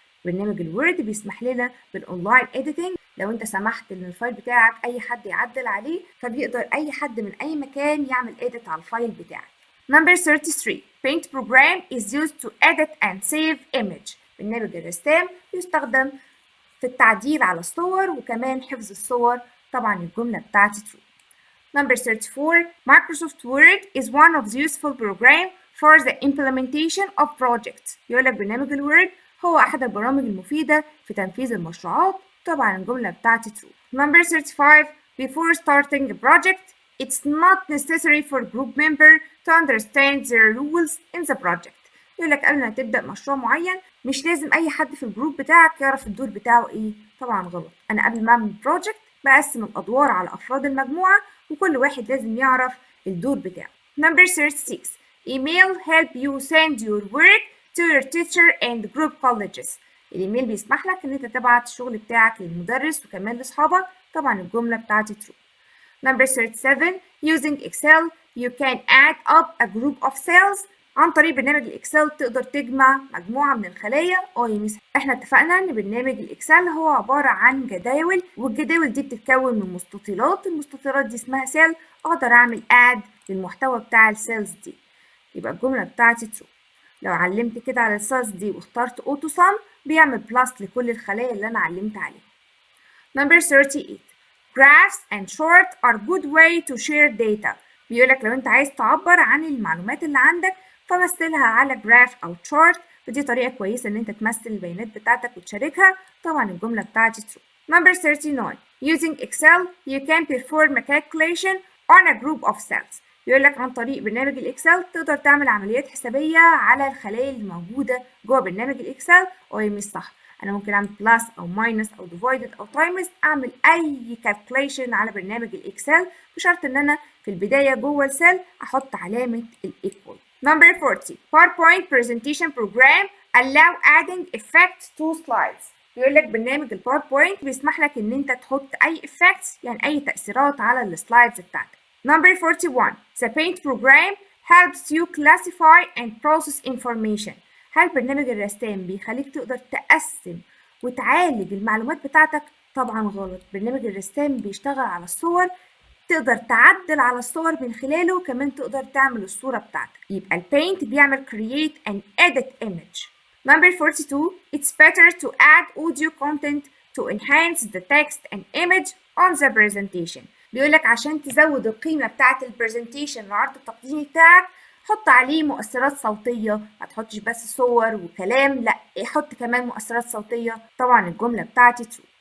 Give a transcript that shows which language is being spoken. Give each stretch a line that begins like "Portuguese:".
Arabic: برنامج الوورد بيسمح لنا بالأونلاين إديتنج. لو أنت سمحت إن الفايل بتاعك أي حد يعدل عليه فبيقدر أي حد من أي مكان يعمل إديت على الفايل بتاعك.
English: Number 33 Paint program is used to edit and save image.
Arabic: برنامج الرسام يستخدم في التعديل على الصور وكمان حفظ الصور. طبعا الجملة بتاعتي true.
English: Number 34 Microsoft Word is one of the useful programs for the implementation of projects.
Arabic: يقولك برنامج الوورد هو أحد البرامج المفيدة في تنفيذ المشروعات. طبعا الجملة بتاعتي true.
English: Number 35 Before starting a project it's not necessary for group member to understand the rules in the project.
Arabic: يقولك قبل ما تبدأ مشروع معين مش لازم أي حد في الجروب بتاعك يعرف الدور بتاعه إيه. طبعا غلط. أنا قبل ما أعمل بروجكت بقسم الأدوار على أفراد المجموعة وكل واحد لازم يعرف الدور بتاعه.
English: Number 36 Email help you send your work to your teacher and group colleges.
Arabic: الإيميل بيسمح لك إن أنت تبعت الشغل بتاعك للمدرس وكمان لأصحابك. طبعا الجملة بتاعتي true.
English: Number 37 using Excel you can add up a group of cells.
Arabic: عن طريق برنامج الإكسل تقدر تجمع مجموعة من الخلايا. يا ميس احنا اتفقنا ان برنامج الإكسل هو عبارة عن جداول، والجداول دي بتتكون من مستطيلات، المستطيلات دي اسمها سيل. اقدر اعمل add للمحتوى بتاع السيلز دي. يبقى الجملة بتاعتي true. لو علمت كده على السيلز دي واخترت auto sum بيعمل بلس لكل الخلايا اللي انا علمت عليها.
English: Number 38 Graphs and charts are good way to share data.
Arabic: بيقولك لو انت عايز تعبر عن المعلومات اللي عندك فمثلها على جراف أو chart، ودي طريقة كويسة إن أنت تمثل البيانات بتاعتك وتشاركها. طبعا الجملة بتاعتي true.
English: Number 39 Using Excel you can perform a calculation on a group of cells.
Arabic: بيقولك عن طريق برنامج الإكسل تقدر تعمل عمليات حسابية على الخلايا اللي موجودة جوه برنامج الإكسل. مش صح، أنا ممكن أعمل بلس أو ماينس أو ديفايدد أو تايمز، أعمل أي كالكوليشن على برنامج الإكسل بشرط إن أنا في البداية جوه السيل أحط علامة الإيكوال.
English: Number 40 PowerPoint presentation program allow adding effects to slides.
Arabic: بيقول لك برنامج الباوربوينت بيسمح لك إن أنت تحط أي effects، يعني أي تأثيرات على السلايدز بتاعتك.
English: Number 41 The Paint program helps you classify and process information.
Arabic: هل برنامج الرسام بيخليك تقدر تقسم وتعالج المعلومات بتاعتك؟ طبعا غلط. برنامج الرسام بيشتغل على الصور، تقدر تعدل على الصور من خلاله، كمان تقدر تعمل الصورة بتاعتك. يبقى البينت بيعمل
English: create and edit image. Number 42 It's better to add audio content to enhance the text and image on the presentation.
Arabic: بيقولك عشان تزود القيمة بتاعت البرزنتيشن العرض التقديمي بتاعك حط عليه مؤثرات صوتية، ما تحطش بس صور وكلام، لا حط كمان مؤثرات صوتية. طبعا الجملة بتاعتي true.